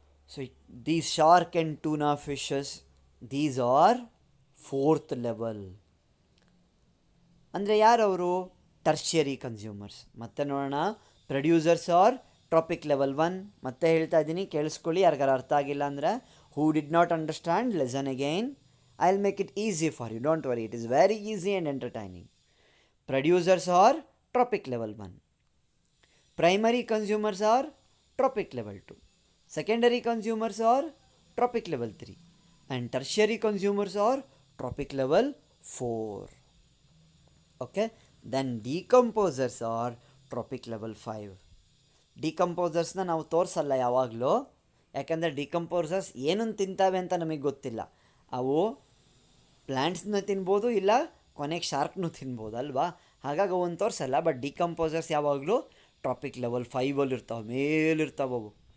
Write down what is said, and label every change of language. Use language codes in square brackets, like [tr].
[en] So these shark and tuna fishes, these are fourth level. [kn] ಅಂದರೆ ಯಾರವರು? [en] Tertiary consumers. [kn] ಮತ್ತೆ ನೋಡೋಣ, [en] Producers are tropic level 1. [kn] ಮತ್ತೆ ಹೇಳ್ತಾ ಇದ್ದೀನಿ, ಕೇಳಿಸ್ಕೊಳ್ಳಿ. ಯಾರಿಗಾರು ಅರ್ಥ ಆಗಿಲ್ಲ ಅಂದರೆ, [en] Who did not understand, listen again. I will make it easy for you, don't worry, it is very easy and entertaining. Producers are tropic level 1. Primary consumers are tropic level 2. Secondary consumers are tropic level 3. And tertiary consumers are tropic level 4. Okay. Then decomposers are tropic level 5. [kn] ಡಿಕಂಪೋಸರ್ಸ್ನ ನಾವು ತೋರಿಸಲ್ಲ ಯಾವಾಗಲೂ, ಯಾಕಂದರೆ decomposers ಏನನ್ನು ತಿಂತಾವೆ ಅಂತ ನಮಗೆ ಗೊತ್ತಿಲ್ಲ. ಅವು ಪ್ಲ್ಯಾಂಟ್ಸ್ನ ತಿನ್ಬೋದು, ಇಲ್ಲ ಕೊನೆಗೆ ಶಾರ್ಕ್ನೂ ತಿನ್ಬೋದು ಅಲ್ವಾ. ಹಾಗಾಗಿ ಅವನ್ನ ತೋರಿಸಲ್ಲ. ಬಟ್ ಡಿಕಂಪೋಸರ್ಸ್ ಯಾವಾಗಲೂ ಟ್ರಾಪಿಕ್ ಲೆವೆಲ್ 5 ಇರ್ತಾವೆ, ಮೇಲಿರ್ತಾವೆ ಅವು.